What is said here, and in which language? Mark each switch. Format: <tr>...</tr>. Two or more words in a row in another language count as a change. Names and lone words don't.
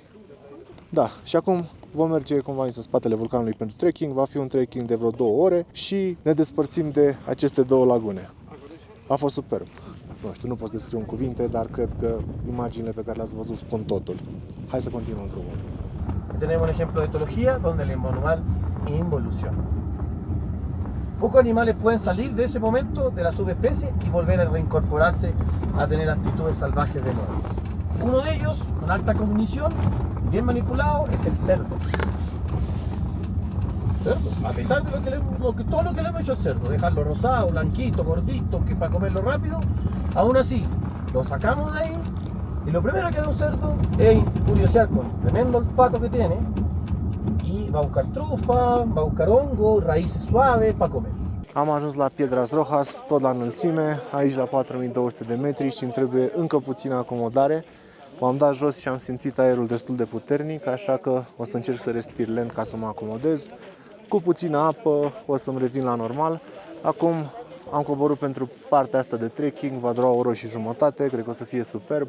<ro>Da, și acum vom merge, cum v-am zis, în spatele vulcanului pentru trekking. Va fi un trekking de vreo 2 ore și ne despărțim de aceste 2 lagune. A fost superb. Nu știu, nu pot să descriu în cuvinte, dar cred că imaginile pe care le-ați văzut spun totul. Hai să continuăm drumul.</ro> <es>Tenemos un ejemplo de etología donde el animal involuciona. Pocos animales pueden salir de ese momento de la subespecie y volver a reincorporarse a tener actitudes salvajes de nuevo. Uno de ellos, con alta cognición y bien manipulado, es el cerdo. Cerdo, a pesar de todo lo que le hemos hecho al cerdo, dejarlo rosado, blanquito, gordito, que para comerlo rápido, aún así lo sacamos de ahí y lo primero que hace un cerdo es curiosear con tremendo olfato que tiene y va a buscar trufa, va a buscar hongo, raíces suaves para comer.</es> <ro>Am ajuns la Piedras Rojas, tot la înălțime, aici la 4200 de metri și îmi trebuie încă puțină acomodare. M-am dat jos și am simțit aerul destul de puternic, așa că o să încerc să respir lent ca să mă acomodez. Cu puțină apă o să-mi revin la normal. Acum am coborât pentru partea asta de trekking, va dura 1 oră și jumătate, cred că o să fie superb.</ro>